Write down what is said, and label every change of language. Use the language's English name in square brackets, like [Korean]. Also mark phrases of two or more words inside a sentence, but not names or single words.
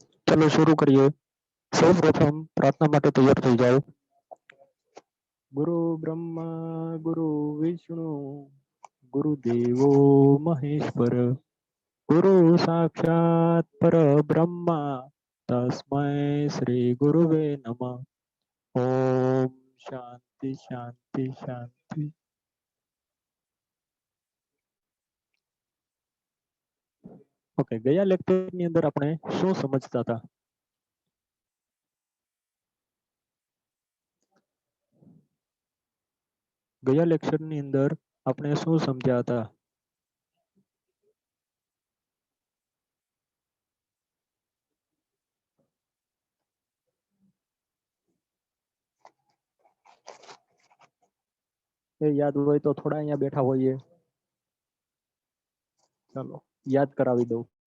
[Hindi] चलो शुरू करिए। [Gujarati] સર્વપ્રથમ પ્રાર્થના માટે તૈયાર થઈ જાઓ। [Sanskrit] गुरु ब्रह्मा गुरु विष्णु गुरुदेवो महेश्वर गुरु साक्षात परब्रह्मा तस्मै श्री गुरुवे नमः। ओम शांति शांति शांति। [Gujarati] ओके, ગયા લેક્ચરની અંદર આપણે શું સમજતા હતા? ગયા લેક્ચરની અંદર આપણે શું સમજ્યા હતા? એ યાદ હોય તો થોડા અહીંયા બેઠા હોઈએ, ચાલો યાદ કરાવી દઉં।